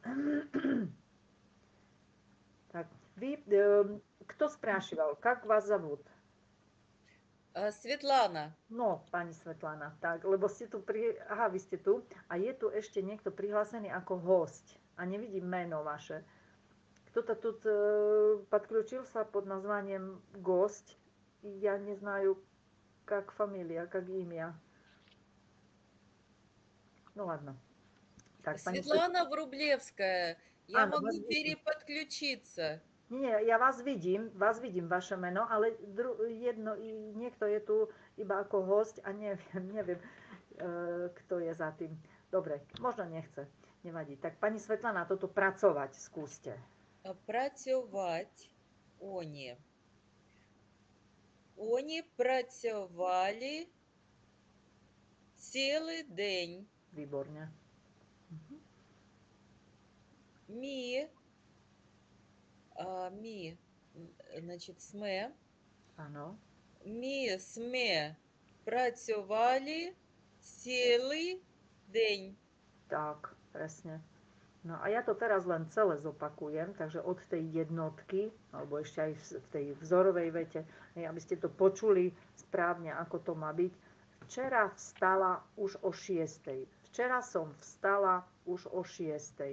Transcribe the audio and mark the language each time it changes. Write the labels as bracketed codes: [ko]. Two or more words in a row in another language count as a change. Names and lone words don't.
[sk] Tak, vy, kto sprášival? [ru] Как vás зовут? [sk] Svetlana. No, pani Svetlana, tak, lebo ste tu, vy ste tu a je tu ešte niekto prihlásený ako host a nevidím meno vaše. [ru] Кто-то тут подключился под названием гость. Я не знаю, как фамилия, как имя. Ну ладно. Так, Светлана Врублевская. Я могу переподключиться. [sk] Nie, ja vás vidím vaše meno, ale niekto je tu iba ako host a neviem. kto je za tým. Dobre, možno nechce, nevadí. Tak pani Svetlana, toto pracovať skúste. [uk] Працювать. Они. Они працювали цілий день. [sk] Výborne. [uk] Значить, сме. [sk] Áno. [uk] Сме працювали цілий день. [sk] Tak, presne. No a ja to teraz len celé zopakujem, takže od tej jednotky, alebo ešte aj v tej vzorovej vete, aby ste to počuli správne, ako to má byť. Včera vstala už o 6:00. Včera som vstala už o 6:00.